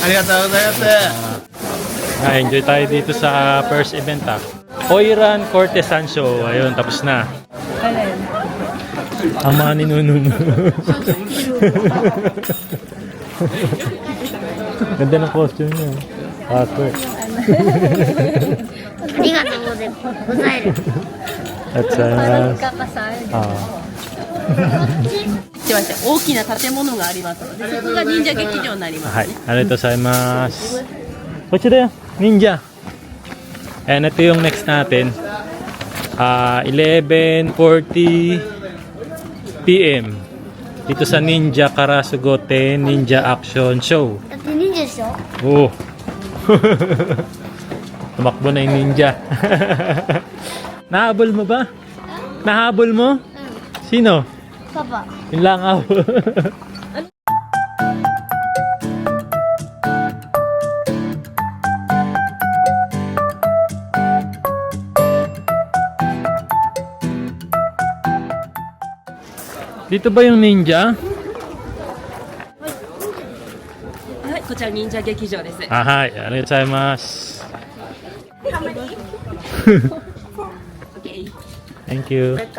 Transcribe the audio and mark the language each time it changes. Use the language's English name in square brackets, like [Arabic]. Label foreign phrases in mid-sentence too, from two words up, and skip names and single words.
[Japanese] とうございます。 [Filipino] Enjoy tayo dito sa [English] first event [Filipino] Oiran Courtesan Show. Ayun, tapos na. Ang mga ninuno mo. Ganda ng costume niya. Ako. [Japanese] ありがとうございます。 [Filipino] At sa... Kakasal. [Japanese] すいません、大きな建物がありますので、そこが忍者劇場になります。はい、ありがとうございます. [Filipino] Kotse tayo, ninja. And ito yung next natin. 11:40 PM. Dito sa Ninja Karasugote Ninja Action Show. [Japanese] だって忍者でしょ [Filipino] Oh. Tumakbo na yung ninja. Nahabol mo ba? Nahabol mo? Sino? [Japanese] パパ。 [Filipino] Yun lang ako. Dito ba yung ninja? [Japanese] はい、こちら忍者劇場です。 [English] Ah, hi. [Japanese] ありがとうございます. [English] Thank you.